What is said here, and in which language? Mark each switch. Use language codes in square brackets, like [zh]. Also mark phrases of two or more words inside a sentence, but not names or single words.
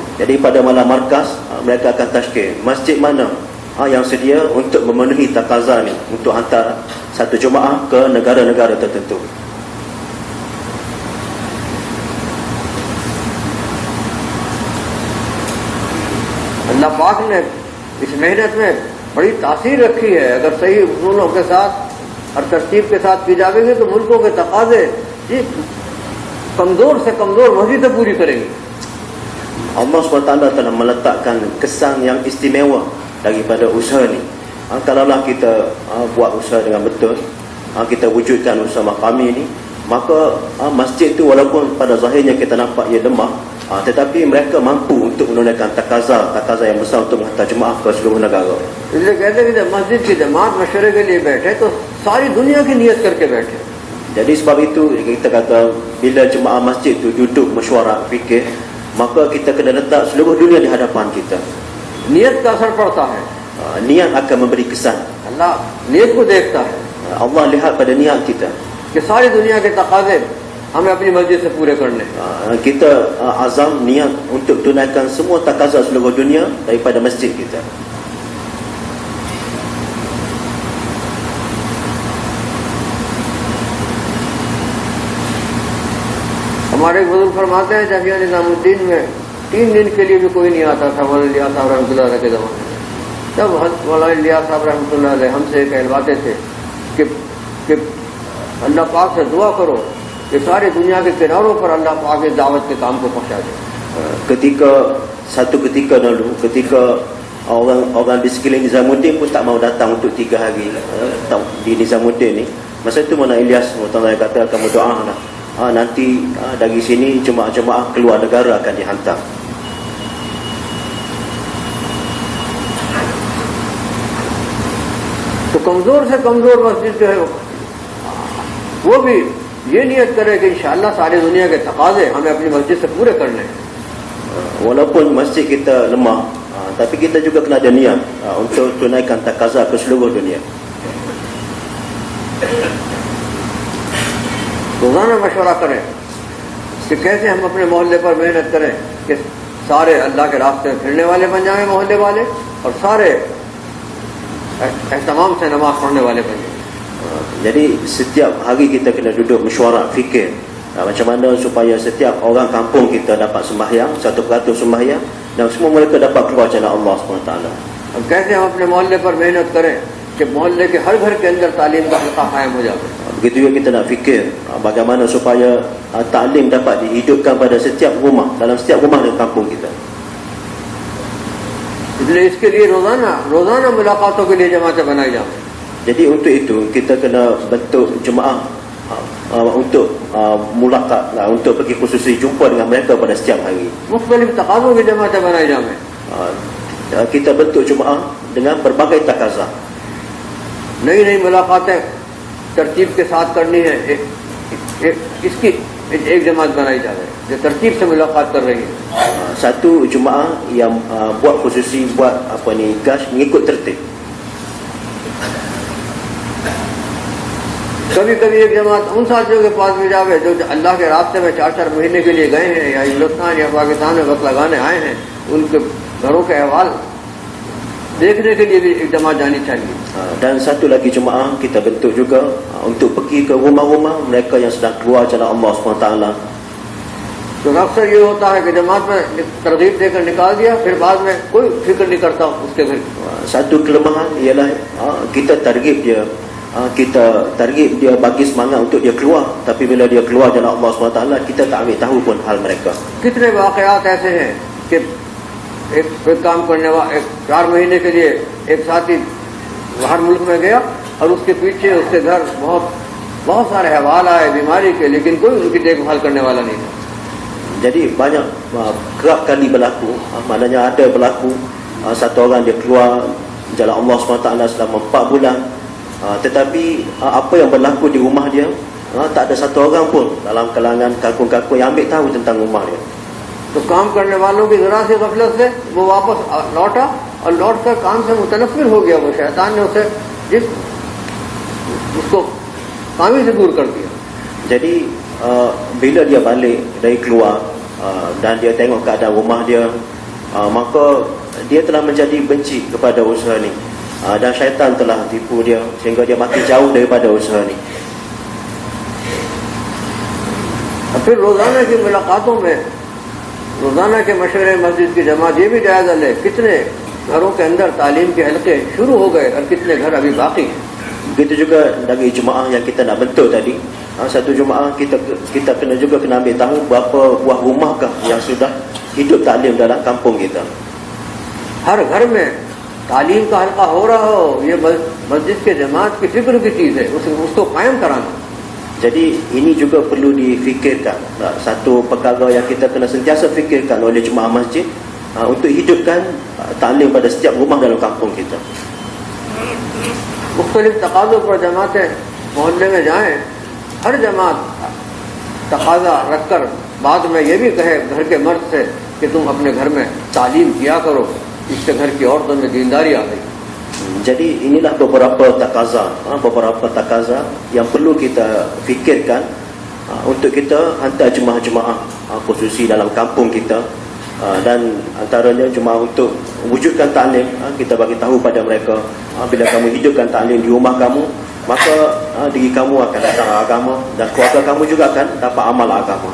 [ms] Jadi pada malam markas mereka akan tashkil masjid mana yang sedia untuk memenuhi takaza ni untuk hantar satu jemaah ke negara-negara tertentu. [hi] अल्लाह पाक ने इस मेहनत में बड़ी तासीर रखी है। अगर सही उसूलों के साथ और तरतीब के साथ की जाएगी तो मुल्कों के तकाजे जी कमजोर से कमजोर मस्जिदें पूरी करेंगी। [ms] Allah SWT telah meletakkan kesan yang istimewa daripada usaha ni. Kalaulah kita buat usaha dengan betul, kita wujudkan usaha maqami ni, maka masjid tu walaupun pada zahirnya kita nampak ia lemah, tetapi mereka mampu untuk menunaikan takaza yang besar untuk menghantar jemaah ke seluruh negara. [hi] इसलिए कहते हैं कि जब मस्जिद की जमात मशवरे के लिए बैठे तो सारी दुनिया की नियत करके बैठे। [ms] Jadi sebab itu kita kata bila jemaah masjid tu duduk mesyuarat fikir, maka kita kena letak seluruh dunia di hadapan kita. [hi] नियत का असर पड़ता है, [ms] Niat akan memberi kesan. [hi] अल्लाह नियत को देखता है [ms] Allah lihat pada niat kita. [hi] कि सारी दुनिया के तकाजे हमें अपनी मस्जिद से पूरे करने। [ms] Kita azam niat untuk tunaikan semua takaza seluruh dunia daripada masjid kita. [hi] हमारे बुजुर्ग फरमाते हैं जामिया निजामुद्दीन में 3 दिन के लिए भी कोई नहीं आता था मौलाना इलियास साहब [ar] رحمة الله عليه [hi] के ज़माने में। तब मौलाना इलियास साहब [ar] رحمة الله عليه [hi] हमसे कहलवाते थे कि अल्लाह पाक से दुआ करो कि सारी दुनिया के किनारों पर अल्लाह पाक के दावत के काम को पहुंचा दे। [ms] Satu ketika dulu, ketika orang di sekeliling Nizamuddin pun tak mau datang untuk 3 hari di Nizamuddin ni, masa itu Mona Ilyas Mutawalla kata kamu doa lah, nanti dari sini jemaah-jemaah keluar negara akan dihantar. [hi] तो कमजोर से कमजोर मस्जिद जो है वो भी ये नियत करे कि इंशाअल्लाह सारी दुनिया के तकाजे हमें अपनी मस्जिद से पूरे करने हैं। [ms] Walaupun masjid kita lemah, tapi kita juga kena ada niat untuk tunaikan takaza ke seluruh dunia. [hi] रोजाना मशवरा करें कि कैसे हम अपने मोहल्ले पर मेहनत करें कि सारे अल्लाह के रास्ते में फिरने वाले बन जाएं मोहल्ले वाले और सारे एहतमाम से नमाज पढ़ने वाले बन जाएं। [ms] Jadi setiap hari kita kena duduk mesyuarat fikir Macam mana supaya setiap orang kampung kita dapat sembahyang, 100% sembahyang, dan semua mereka dapat keluar jalan Allah SWT. [hi] अब कैसे हम अपने मोहल्ले पर मेहनत करें कि मोहल्ले के हर घर के अंदर तालीम का हल्का कायम हो जाए. [ms] Begitu juga kita nak fikir bagaimana supaya taklim dapat dihidupkan pada setiap rumah, dalam setiap rumah di kampung kita. [hi] इसलिए इसके लिए रोजाना मुलाकातों के लिए जमातें बनाई जाए. [ms] Jadi untuk itu kita kena bentuk jemaah untuk mulakat, untuk pergi khususi jumpa dengan mereka pada setiap hari. [hi] मुख्तलिफ तकाज़ों की जमातें बनाई जाए. [ms] Kita bentuk jemaah dengan berbagai takaza. [hi] नई नई मुलाकातें तरतीब के साथ करनी है. इसकी एक जमात बनाई जाए जो तरतीब से मुलाकात कर रही है. [ms] Satu jemaah yang buat khususi, buat gas mengikut tertib. [hi] कभी कभी एक जमात उन साथियों के पास भी जावे जो अल्लाह के रास्ते में 4-4 महीने के लिए गए हैं या हिंदुस्तान या पाकिस्तान में वक्त लगाने आए हैं, उनके घरों के अहवाल देखने के लिए भी एक जमात जानी चाहिए. [ms] Dan satu lagi jemaah kita bentuk juga untuk pergi ke rumah-rumah mereka yang sedang keluar jalan Allah SWT. [hi] तो अक्सर ये होता है कि जमात में तरगीब देकर निकाल दिया, फिर बाद में कोई फिक्र नहीं करता उसके घर. [ms] Satu kelemahan ialah kita target dia, kita target dia, bagi semangat untuk dia keluar, tapi bila dia keluar jalan Allah SWT, kita tak ambil tahu pun hal mereka. [hi] कितने वाकयात ऐसे हैं कि एक काम करने वाला 4 महीने के लिए एक साथी बाहर मुल्क में गया और उसके पीछे उसके घर बहुत सारे अहवाल आए बीमारी के, लेकिन कोई उनकी देखभाल करने वाला नहीं था. [ms] Jadi banyak kerap kali berlaku, maknanya ada berlaku satu orang dia keluar jalan Allah SWT selama 4 bulan, tetapi apa yang berlaku di rumah dia, tak ada satu orang pun dalam kalangan kakung-kakung yang ambil tahu tentang rumah dia. [hi] तो काम करने वालों की जरा सी गफलत से वो वापस लौटा और लौट कर काम से मुतनफिर हो गया. वो शैतान ने उसको काम ही से दूर कर दिया. [ms] Jadi bila dia balik dari keluar dan dia tengok keadaan rumah dia, maka dia telah menjadi benci kepada usaha ni, dan syaitan telah tipu dia sehingga dia makin jauh daripada usaha ni. [hi] फिर रोजाना की मुलाकातों में रोजाना के मशवरे मस्जिद की जमात ये भी जायजा ले कितने घरों के अंदर तालीम के हलके शुरू हो गए और कितने घर अभी बाकी हैं. [ms] Begitu juga dari jemaah yang kita nak bentuk tadi, satu jemaah kita kena ambil tahu berapa buah rumahkah yang sudah hidup taklim dalam kampung kita. [hi] हर घर में तालीम का हल्का हो रहा हो, ये मस्जिद के जमात की फिक्र की चीज है, उसको कायम कराना. [ms] Jadi ini juga perlu difikirkan, satu perkara yang kita kena sentiasa fikirkan oleh jemaah masjid untuk hidupkan taklim pada setiap rumah dalam kampung kita. [hi] मुख्तलिफ तकाज़ों पर जमातें मोहल्ले में जाएं, हर जमात तकाज़ा रखकर बाद में ये भी कहे घर के मर्द से कि तुम अपने घर में तालीम किया करो, इससे घर की औरतों में दीनदारी आ गई. [ms] Jadi inilah beberapa takaza yang perlu kita fikirkan untuk kita hantar jemaah-jemaah khususi dalam kampung kita, dan antaranya jemaah untuk wujudkan taklim. Kita bagi tahu pada mereka, bila kamu hidupkan taklim di rumah kamu, maka diri kamu akan datang agama dan keluarga kamu juga akan dapat amal agama.